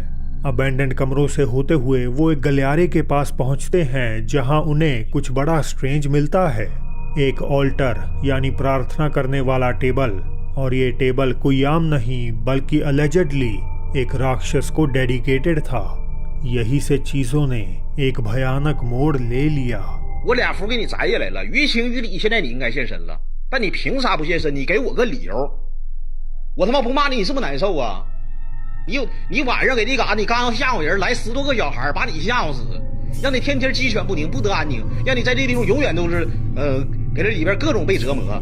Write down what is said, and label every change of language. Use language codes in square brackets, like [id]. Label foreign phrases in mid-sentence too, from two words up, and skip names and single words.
[hi] अबैंडन्ड कमरों से होते हुए वो एक गलियारे के पास पहुंचते हैं, जहां उन्हें कुछ बड़ा स्ट्रेंज मिलता है। एक ऑल्टर यानी प्रार्थना करने वाला टेबल, और ये टेबल कोई आम नहीं बल्कि अलेजेडली एक राक्षस को डेडिकेटेड था। यही से चीजों ने एक भयानक मोड़ ले लिया। [zh] 我俩符给你摘下来了，于情于理，现在你应该现身了，但你凭啥不现身？你给我个理由，我他妈不骂你，你是不是难受啊？你晚上给这嘎，你刚要吓唬人，来10多个小孩把你吓唬死，让你天天鸡犬不宁，不得安宁，让你在这地方永远都是给这里边各种被折磨。